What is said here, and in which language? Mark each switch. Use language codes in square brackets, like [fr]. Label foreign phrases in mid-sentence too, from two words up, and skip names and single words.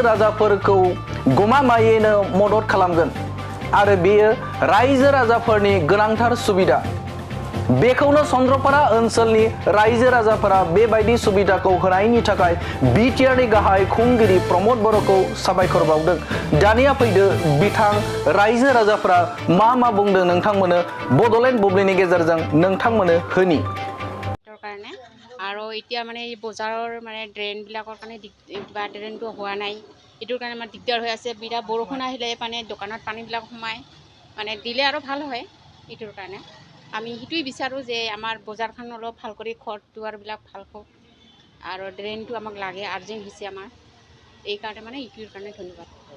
[brx] राजाफोरखौ गमामायैनो मदद खालामगोन आरो बेयो रायजो राजाफोरनि गोनांथार सुबिदा बेखौनो चन्द्रपारा ओनसोलनि रायजो राजाफोरा बेबायदि सुबिदाखौ होनायनि थाखाय बिटिआरनि गाहाय खुंगिरि प्रमद बर'खौ साबायखर बावदों दानिया फैदो बिथां रायजो राजाफोरा मा बुंदों नोंथांमोनो बड'लेण्ड बुब्लिनि गेजेरजों नोंथांमोनो होनि [as] কাৰণে আৰু এতিয়া মানে এই বজাৰৰ মানে ড্ৰেইনবিলাকৰ কাৰণে বা ড্ৰেইনটো হোৱা নাই এইটোৰ কাৰণে আমাৰ দিগদাৰ হৈ আছে বিৰাট বৰষুণ আহিলে মানে দোকানত পানীবিলাক সোমায় মানে দিলে আৰু ভাল হয় এইটোৰ কাৰণে আমি সেইটোৱে বিচাৰোঁ যে আমাৰ বজাৰখন অলপ ভাল কৰি ঘৰ দুৱাৰবিলাক ভাল হওক আৰু ড্ৰেইনটো আমাক লাগে আৰ্জেণ্ট হৈছে আমাৰ এইকাৰণে মানে এইটোৰ কাৰণে ধন্যবাদ